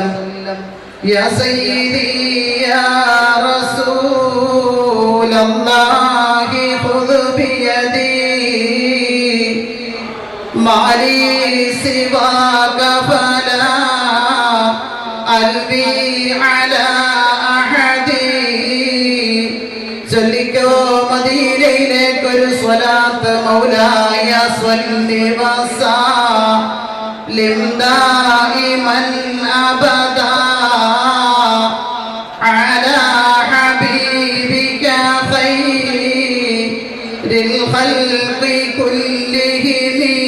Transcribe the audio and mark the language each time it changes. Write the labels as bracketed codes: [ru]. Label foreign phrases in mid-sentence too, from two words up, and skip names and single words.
[ar] يا سيدي يا رسول الله خذ بيدي ما لي سواك فلا ألبي على أحد. [ml] ചൊല്ലിക്കോ മദീനയിലേക്കൊരു സ്വലാത്ത് [ar] مولاي صل وسلم دائما أبدا على حبيبك خير الخلق كلهم.